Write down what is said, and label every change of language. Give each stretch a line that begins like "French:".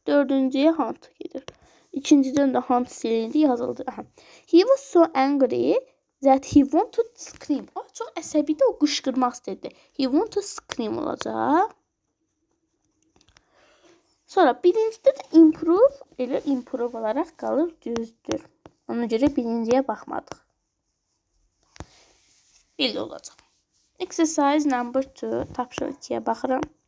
Azerbaijani: 4-cüyə hunt gedir. 2-cidən də hunt silindi, yazıldı.
English: He was so angry that he wanted to scream.
Azerbaijani: O çox əsəbidir, o qışqırmaq istədi.
English: He wanted to scream
Azerbaijani: olacaq. Sonra birincidə də improve, elə improve olaraq qalır, düzdür. Ona görə birinciyə baxmadıq. Belə olacaq.
English: Exercise number 2,
Azerbaijani: tapşırıq 2-yə baxıram.